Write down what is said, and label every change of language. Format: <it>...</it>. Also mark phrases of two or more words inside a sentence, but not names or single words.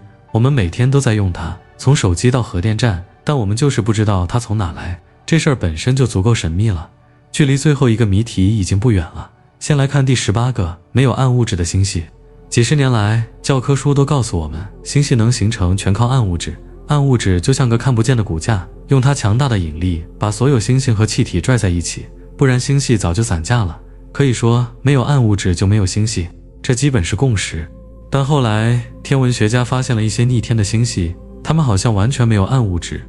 <zh>我們每天都在用它，從手機到核電站，但我們就是不知道它從哪來。這事兒本身就足夠神秘了。距離最後一個謎題已經不遠了。先來看第18個，沒有暗物質的星系。幾十年來，教科書都告訴我們，星系能形成全靠暗物質。暗物質就像個看不見的骨架，用它强大的引力把所有星星和气体拽在一起，不然星系早就散架了。可以说，没有暗物質就沒有星系，這基本是共識。但後來，天文學家發現了一些逆天的星系，它們好像完全沒有暗物質。</zh>